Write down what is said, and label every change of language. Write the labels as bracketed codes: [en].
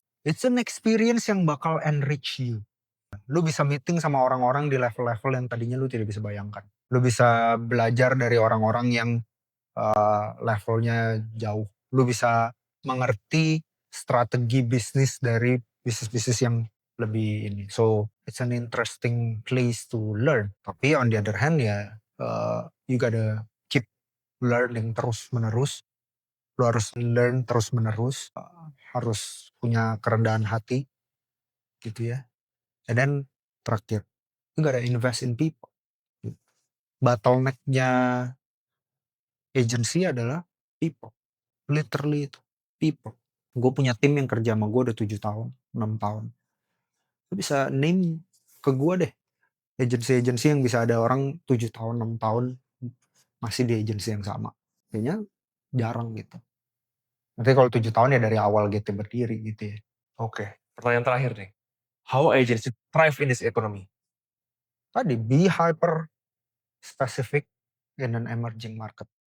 [en] It's an experience [id] yang bakal [en] enrich you. [id] Lu bisa meeting sama orang-orang di level-level yang tadinya lu tidak bisa bayangkan. Lu bisa belajar dari orang-orang yang levelnya jauh. Lu bisa mengerti strategi bisnis dari bisnis-bisnis yang lebih ini. [en] So, it's an interesting place to learn. [id] Tapi [en] on the other hand [id] ya, [en] you gotta keep learning [id] terus-menerus. Lu harus learn terus-menerus. Harus punya kerendahan hati gitu ya. [en] And then [id] terakhir, [en] you gotta invest in people. [id] Bottleneck-nya agency adalah people. [en] Literally [id] itu, people. Gue punya tim yang kerja sama gue udah 7 tahun, 6 tahun. Lu bisa name ke gue deh, agensi-agensi yang bisa ada orang 7 tahun, 6 tahun masih di agensi yang sama. Kayaknya jarang gitu. Nanti kalau 7 tahun ya dari awal gitu berdiri gitu ya. Oke, pertanyaan terakhir nih. [en] How agency thrive in this economy? [id] Tadi, [en] be hyper specific in an emerging market.